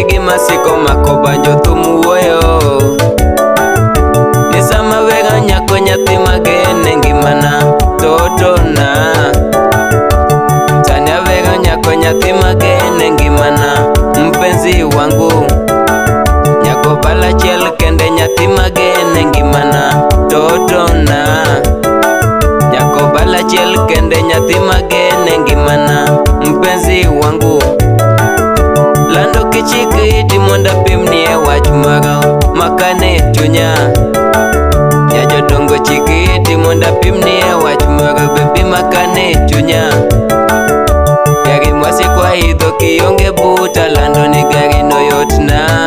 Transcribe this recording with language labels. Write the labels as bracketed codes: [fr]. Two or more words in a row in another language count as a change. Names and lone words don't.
[luo] masiko makobanjo thum wuoyo. Ni sama wega nyako nyathi magene ngimana totona. Tania wega nyako nyathi magene ngimana [sw] mpenzi wangu. [luo] Nyako bala chiel kende nyathi magene ngimana totona. Nyako bala chiel kende nyathi magene ngimana [sw] mpenzi wangu. [luo] Lando kichikiti monda pimnie wach magao makane chunya. Ya jodongo chikiti monda pimnie wach magao bebi makane chunya. Gari mwasi kwa idho kionge buta lando ni gari no yotna.